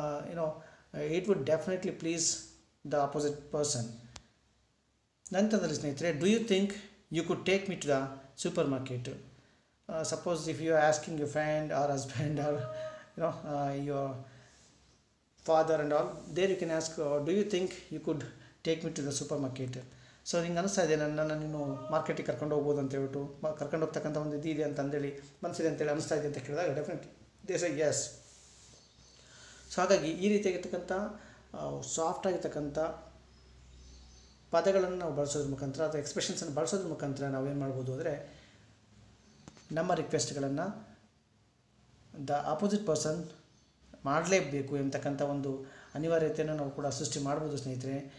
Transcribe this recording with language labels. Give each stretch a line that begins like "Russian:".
English: You know it would definitely please the opposite person.
Kannada: ನಂತರದಲ್ಲಿ ಸ್ನೇಹಿತರೆ,
English: Do you think you could take me to the supermarket? Suppose if you are asking your friend or husband or your father and all, there you can ask, do you think you could take me to the supermarket?
Kannada: So ನಿಂಗೆ ಅನಿಸ್ತಾ ಇದೆ ನನ್ನನ್ನು ನೀನು ಮಾರ್ಕೆಟಿಗೆ ಕರ್ಕೊಂಡು ಹೋಗ್ಬೋದು ಅಂತ ಹೇಳ್ಬಿಟ್ಟು, ಕರ್ಕೊಂಡು ಹೋಗ್ತಕ್ಕಂಥ ಒಂದು ಇದೆ ಅಂತ ಅಂದೇಳಿ ಮನಸ್ಸಿದೆ ಅಂತೇಳಿ ಅನಿಸ್ತಾ ಇದೆ ಅಂತ ಕೇಳಿದಾಗ
English: Definitely they say yes.
Kannada: So ಹಾಗಾಗಿ ಈ ರೀತಿಯಾಗಿರ್ತಕ್ಕಂಥ ಸಾಫ್ಟ್ ಆಗಿರ್ತಕ್ಕಂಥ ಪದಗಳನ್ನು ನಾವು ಬಳಸೋದ್ರ ಮುಖಾಂತರ ಅಥವಾ ಎಕ್ಸ್ಪ್ರೆಷನ್ಸನ್ನು ಬಳಸೋದ್ರ ಮುಖಾಂತರ ನಾವೇನು ಮಾಡ್ಬೋದು ಅಂದರೆ, ನಮ್ಮ ರಿಕ್ವೆಸ್ಟ್ಗಳನ್ನು ದ ಅಪೋಸಿಟ್ ಪರ್ಸನ್ ಮಾಡಲೇಬೇಕು ಎಂಬತಕ್ಕಂಥ ಒಂದು ಅನಿವಾರ್ಯತೆಯನ್ನು ನಾವು ಕೂಡ ಸೃಷ್ಟಿ ಮಾಡ್ಬೋದು ಸ್ನೇಹಿತರೆ.